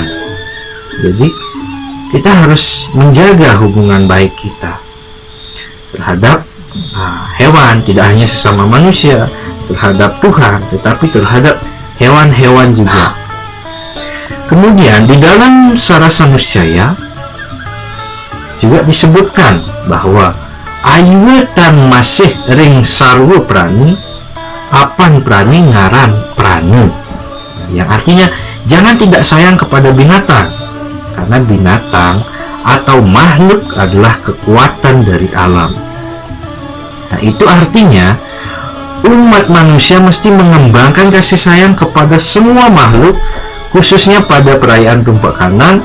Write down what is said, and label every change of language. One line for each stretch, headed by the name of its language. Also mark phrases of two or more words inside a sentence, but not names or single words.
Indonesian: Jadi kita harus menjaga hubungan baik kita terhadap hewan, tidak hanya sesama manusia, terhadap Tuhan, tetapi terhadap hewan-hewan juga. Kemudian di dalam Sarasa Nuscaya juga disebutkan bahwa
Kawi: Aywetan masih ring sarwo prani, apan prani ngaran pranu,
Indonesian: yang artinya jangan tidak sayang kepada binatang, karena binatang atau makhluk adalah kekuatan dari alam. Nah, itu artinya umat manusia mesti mengembangkan kasih sayang kepada semua makhluk, khususnya pada perayaan Tumpak Kandang.